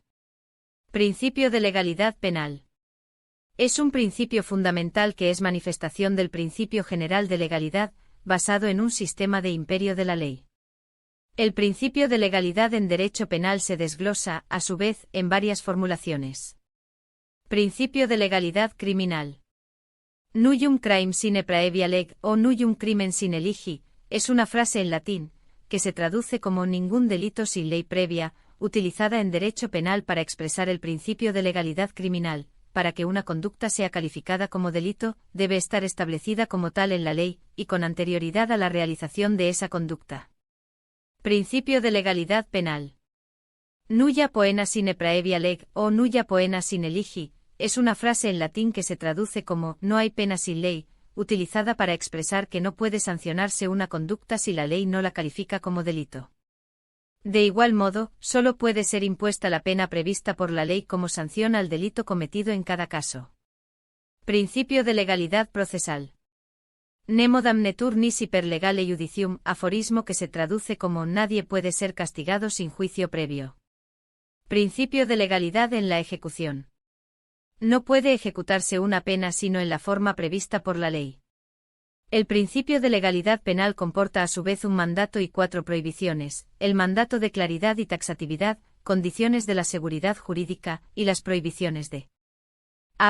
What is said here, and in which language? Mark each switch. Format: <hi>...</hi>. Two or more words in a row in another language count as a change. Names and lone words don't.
<es>Principio de legalidad penal. Es un principio fundamental que es manifestación del principio general de legalidad, basado en un sistema de imperio de la ley. El principio de legalidad en derecho penal se desglosa, a su vez, en varias formulaciones. Principio de legalidad criminal.</es> <la>Nullum crime sine praevia leg o nullum crimen sine legi,</la> <es>es una frase en latín, que se traduce como ningún delito sin ley previa, utilizada en derecho penal para expresar el principio de legalidad criminal. Para que una conducta sea calificada como delito, debe estar establecida como tal en la ley, y con anterioridad a la realización de esa conducta. Principio de legalidad penal.</es> <la>Nulla poena sine praevia leg o nulla poena sine legi,</la> <es>es una frase en latín que se traduce como no hay pena sin ley, utilizada para expresar que no puede sancionarse una conducta si la ley no la califica como delito. De igual modo, solo puede ser impuesta la pena prevista por la ley como sanción al delito cometido en cada caso. Principio de legalidad procesal.</es> <la>Nemo damnetur nisi per legale judicium,</la> <es>aforismo que se traduce como nadie puede ser castigado sin juicio previo. Principio de legalidad en la ejecución. No puede ejecutarse una pena sino en la forma prevista por la ley. El principio de legalidad penal comporta a su vez un mandato y 4 prohibiciones: el mandato de claridad y taxatividad, condiciones de la seguridad jurídica, y las prohibiciones de a.</es>